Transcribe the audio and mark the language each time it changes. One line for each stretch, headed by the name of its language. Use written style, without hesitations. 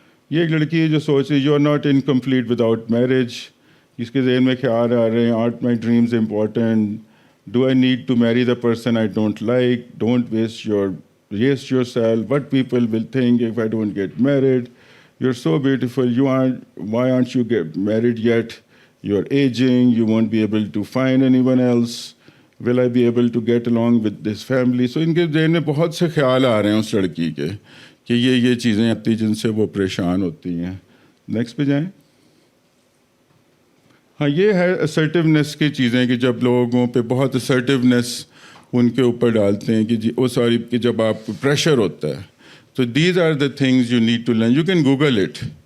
Urdu: یہ ایک لڑکی ہے جو سوچ رہی
English: You are not incomplete without marriage.
Urdu: اس کے ذہن میں خیال آ رہے ہیں
English: Are my dreams important, do I need to marry the person I don't like, don't waste yourself, what people will think if I don't get married. You're so beautiful. Why aren't you get married yet? You're aging. You won't be able to find anyone else. Will I be able to get along with this family?
Urdu: So ان کے ذہن میں بہت سے خیال آ رہے ہیں اس لڑکی کے کہ یہ چیزیں آتی جن سے وہ پریشان ہوتی ہیں. نیکسٹ پہ جائیں. ہاں یہ ہے assertiveness کی چیزیں کہ جب لوگوں پہ بہت assertiveness ان کے اوپر ڈالتے ہیں کہ جی کہ جب آپ کو پریشر ہوتا ہے.
English: So these are the things you need to learn. You can Google it.